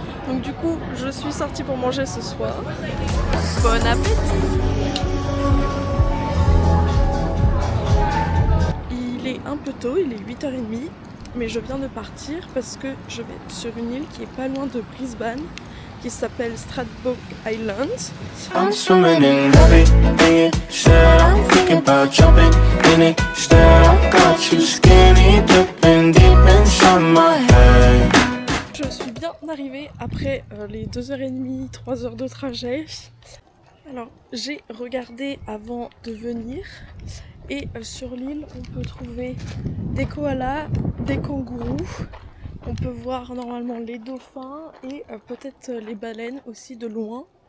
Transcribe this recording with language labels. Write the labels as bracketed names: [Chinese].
[French] Donc du coup, je suis sortie pour manger ce soir. Bon appétit! Il est un peu tôt, il est 8h30, mais je viens de partir parce que je vais sur une île qui est pas loin de Brisbane, qui s'appelle Stradbroke Island. [English] I'm swimming in everything you said. I'm thinking about jumping in it. Instead, I got you skinny dipping deep inside my head. [French] Je suis bien arrivée après les 2h30, 3 heures de trajet. Alors, j'ai regardé avant de venir et sur l'île, on peut trouver des koalas, des kangourous. On peut voir normalement les dauphins et peut-être les baleines aussi de loin.